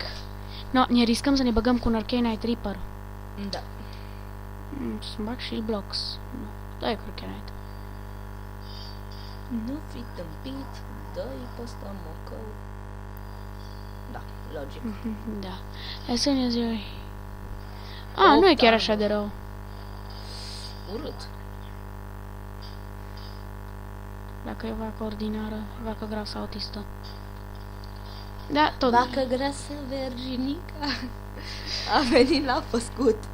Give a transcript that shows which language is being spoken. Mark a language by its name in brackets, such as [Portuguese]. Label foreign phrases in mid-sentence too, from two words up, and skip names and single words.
[Romanian] No, ne riscăm să ne băgăm cu un Arcanite Reaper. Da. Să-mi bag și Blocks. Nu, dai cu Arcanite. Nu fi tâmpit, dă-i pe ăsta mocău. Da, logic. Da. [English] As soon as you're... [Romanian] Ah, nu e chiar așa de rău. Urât. Dacă e vacă ordinară, vacă grasă autistă. Da, tot. Vacă grasă, Virginica, a venit la făscut.